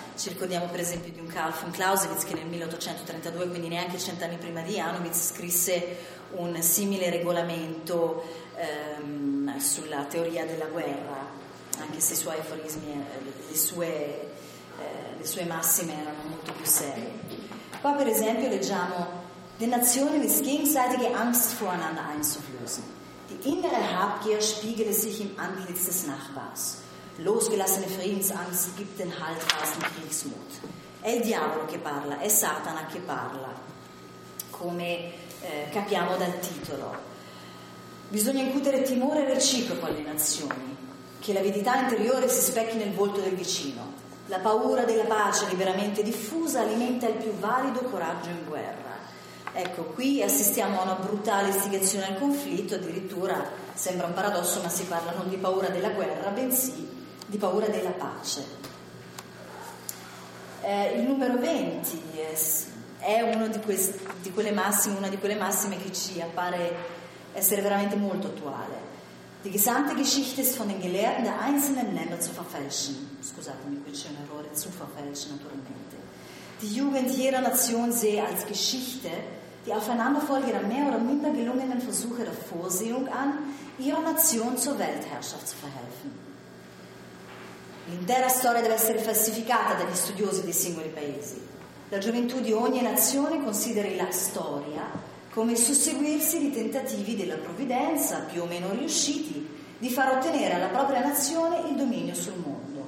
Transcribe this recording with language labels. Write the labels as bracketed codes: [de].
[it] Ci ricordiamo per esempio di un Karl von Clausewitz che nel 1832, quindi neanche 100 anni prima di Janowitz, scrisse un simile regolamento sulla teoria della guerra, anche se i suoi aforismi, le sue massime erano molto più serie. Qua per esempio leggiamo: [de] Den Nationen ist gegenseitige Angst voreinander einzuflößen. Die innere Habgier spiegele sich im Antlitz des Nachbars. Losgelassene Friedensangst gibt den haltfasten Kriegsmut. [it] È il diavolo che parla, è Satana che parla, come capiamo dal titolo. Bisogna incutere timore reciproco alle nazioni, che la verità interiore si specchi nel volto del vicino. La paura della pace liberamente diffusa alimenta il più valido coraggio in guerra. Ecco, qui assistiamo a una brutale istigazione al conflitto, addirittura sembra un paradosso, ma si parla non di paura della guerra, bensì di paura della pace. Il numero 20 è uno di quelle massime che ci appare essere veramente molto attuale. [de] Die gesamte Geschichte ist von den Gelehrten der einzelnen Länder zu verfälschen. [it] Scusatemi, qui c'è un errore, [de] zu verfälschen [it] naturalmente. [de] Die Jugend jeder Nation sehe als Geschichte die Aufeinanderfolge ihrer mehr oder minder gelungenen Versuche der Vorsehung an, ihrer Nation zur Weltherrschaft zu verhelfen. [it] L'intera storia deve essere falsificata dagli studiosi dei singoli paesi. La gioventù di ogni nazione consideri la storia come il susseguirsi di tentativi della provvidenza, più o meno riusciti, di far ottenere alla propria nazione il dominio sul mondo.